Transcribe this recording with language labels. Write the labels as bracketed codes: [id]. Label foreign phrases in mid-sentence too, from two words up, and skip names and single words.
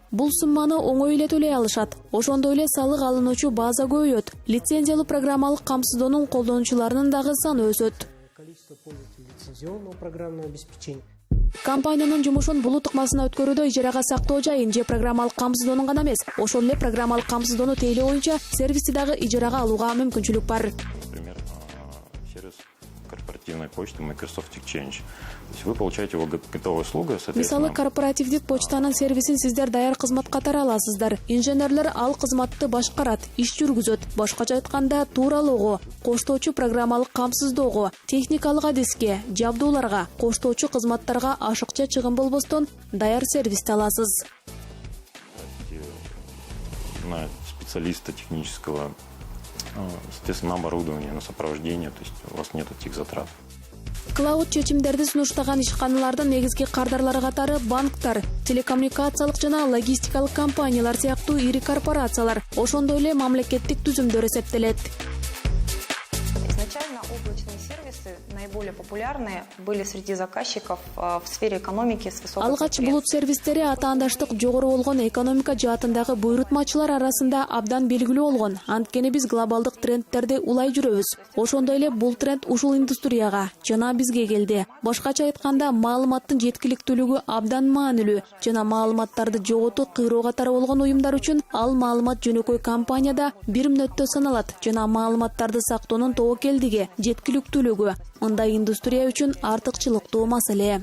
[ky] Бул сумманы оңой эле төлөй алышат. Ошондой эле салык алынуучу база көбөйөт. Лицензиялуу программалык камсыздоонун колдонуучуларынын дагы саны өсөт. [ru] Количество пользователей лицензионного программного обеспечения. [ky] Компаниянын жумушун булут ыкмасына өткөрүүдө ижарага сактоо жайын же программалык камсыздоонун гана эмес, ошол эле программалык камсыздоону тейлөө боюнча сервисти дагы ижарага алууга мүмкүнчүлүк бар. [ru] Например, сервис корпоративной почты Microsoft Exchange. То есть вы получаете его готовую услугу, соответственно... [ky] Мисалы, корпоративдик почтанын сервисин сиздер даяр кызмат катары аласыздар. Инженерлер ал кызматты башкарат, иш жүргүзөт. Башкача айтканда, тууралоого, коштоочу программалык камсыздоого, техникалык адиске, жабдууларга, коштоочу кызматтарга ашыкча чыгым болбостон даяр сервисти аласыз. [ru] На специалиста технического, соответственно, на оборудование, на сопровождение, то есть у вас нет этих затрат. [ky] Клауд чечимдерди сунуштаган ишканалардын негизги кардарлары катары банктар, телекоммуникациялык жана логистикалык компаниялар сыяктуу ири корпорациялар, ошондой эле мамлекеттик түзүмдөр эсептелет. [ru] Изначально облачные сервисы наиболее популярные были среди заказчиков в сфере экономики с высокой [ky] Алгач булут сервистери атаандаштык жогору болгон экономика жаатындагы буйрутмачылар арасында абдан белгилүү болгон. Анткени биз глобалдык трендтерди улай жүрөбүз. Ошондой эле бул тренд ушул индустрияга жана бизге келди. Башкача айтканда, маалыматтын жеткиликтүүлүгү абдан маанилүү жана маалыматтарды жоготуу кыйроо катары болгон уюмдар үчүн ал маалымат жөнөкөй компанияда бир мүнөттө саналат жана маалыматтарды сактоонун тобокелдиги, жеткиликтүүлүгү мындай индустрия үчүн артыкчылыктуу маселе.